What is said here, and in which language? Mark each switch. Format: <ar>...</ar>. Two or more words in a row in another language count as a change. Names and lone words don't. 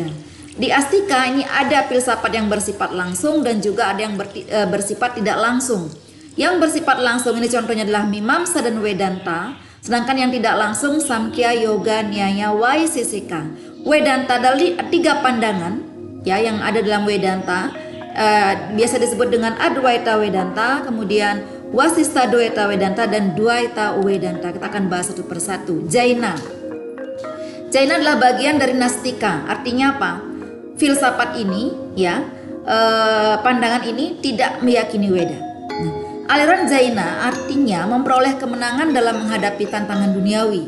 <id>Di Astika ini ada filsafat yang bersifat langsung dan juga ada yang bersifat tidak langsung. Yang bersifat langsung ini contohnya adalah Mimamsa dan Vedanta. Sedangkan yang tidak langsung Samkhya, Yoga, Nyaya, Vaisesika. Vedanta dari 3 pandangan ya yang ada dalam Vedanta. Biasa disebut dengan Adwaita Vedanta, kemudian Vasistha Dwaita Vedanta, dan Dwaita Vedanta. Kita akan bahas satu persatu. Jaina adalah bagian dari Nastika. Artinya apa? Filsafat ini ya pandangan ini tidak meyakini Weda. Aliran Jaina artinya memperoleh kemenangan dalam menghadapi tantangan duniawi.</id>